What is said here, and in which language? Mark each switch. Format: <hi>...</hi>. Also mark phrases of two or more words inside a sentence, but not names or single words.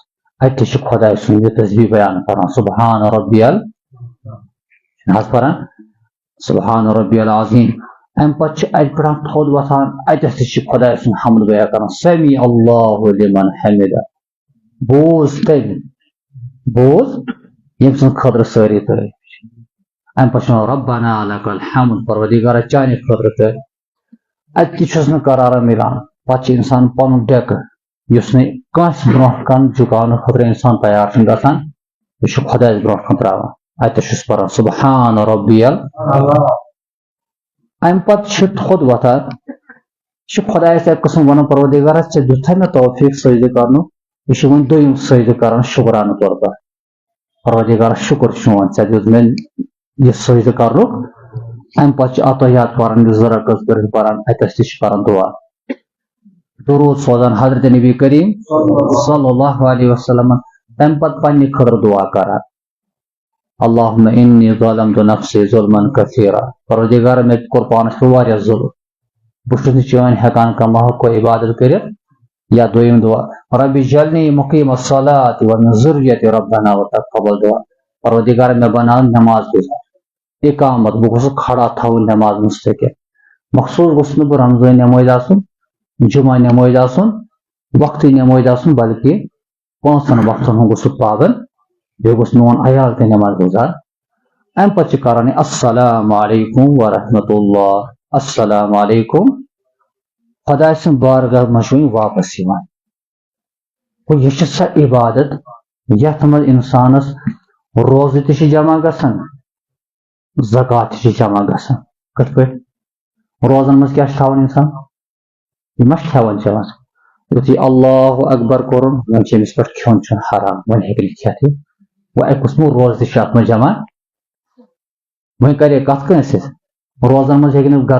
<ks>اتہِ چھُ خۄداے سُنٛد یہِ تسبیح بیان کران</ks> <ar>سبحان ربی</ar> <ks>حظ پران</ks> <ar>سبحان ربی العظیم.</ar> <ks>امہِ پتہٕ چھِ اتہِ پٮ۪ٹھ تھوٚد وۄتھان اتٮ۪تھ تہِ چھِ خۄداے سُنٛد حمد بیان کران</ks> <ar>سمیع اللہ لمن حمدہ.</ar> <ks>بوز تٔمۍ بوز ییٚمہِ سٕنٛدِ خٲطرٕ سٲری تعریٖف چھِ. ام پچھو</ks> <ar>ربنا لک الحمد</ar> <ks>پروردگار چانہ خاطر کر اتہ چھس نہ قرار ملان پتہ انسان پن ڈیک یس نہ کانس برونٛہہ کن جُکاونہٕ خاطر انسان تیار چھُنہٕ گژھان یہ چھُ خدایس برونٛہہ کن تراوان اتہ چھُس پران</ks> <ar>سبحان ربی</ar> <ks>ام پتہٕ چھُ تھوٚد وۄتھان یہ خدایس اکہ قسم ونان پروردگارس ژےٚ دِیُتھے مےٚ توفیق سجدٕ کرنُک یہ چھُ وۄنۍ دوٚیِم سجدٕ کران شکرانہٕ طور پر پروردگارس شکر چون ژےٚ دیُت مےٚ یہ سجدٕ کرنُک ام پتہٕ چھِ عطیات پران یُس 2 رکعت کٔرِتھ پران اتس تہِ چھِ پران دعا درود سوزان حضرت نبی کریم</ks> <ar>صلی اللہ علیہ وسلم</ar> <ks>تم پتہٕ پننہِ خٲطرٕ دعا کران</ks> <ar>اللہم انی ظلمت نفسی ظلما کثیرا</ar> <ks>پروردگار مےٚ کوٚر پانس پہ واریاہ ظلم بہٕ چھُس نہٕ چٲنۍ ہٮ۪کان کانٛہہ محق عبادت کٔرِتھ یا دوٚیِم دعا</ks> <ar>رب اجعلنی مقیم الصلاۃ ومن ذریتی ربنا وتقبل دعا</ar> <ks>پروردگار مےٚ بناو نماز گزار اقامت بہٕ گوٚژھُس کھڑا تھاوُن نماز مستقل مخصوص گوٚژھ نہٕ بہٕ رمضٲنۍ نمٲز آسُن جمعہ نمٲز آسُن وقتی نمٲز آسُن بلکہ 5 وقتن ہُنٛد گوٚژھ بہٕ پابند بیٚیہِ گوٚژھ میون عیال تہِ نماز گزار امہِ پتہٕ چھِ کران</ks> <ar>السلام علیکم ورحمۃ اللہ السلام علیکم</ar> <ks>خدا سٕنٛدِ بارگاہ منٛز چھُ وۄنۍ واپس یِوان گوٚو یہِ چھِ سۄ عبادت یتھ منٛز انسانس روزٕ تہِ چھِ جمع گژھان زکات تہِ چھِ جمع گژھان کِتھ پٲٹھۍ روزن منٛز کیٛاہ چھُ تھاوان انسان یہ ما کھٮ۪وان چٮ۪وان یُتھُے</ks> <ar>اللہ اکبر</ar> <ks>کوٚرُن وۄنۍ چھِ أمِس پٮ۪ٹھ کھیوٚن چھُنہٕ حرام وۄنۍ ہیٚکہِ نہٕ کھٮ۪تھ یہِ وۄنۍ اکہِ قٕسمُک روزٕ تہِ چھُ اتھ منٛز جمع وۄنۍ کرے کتھ کٲنٛسہِ سۭتۍ روزن منٛز ہیٚکہِ نہٕ گرٕ</ks>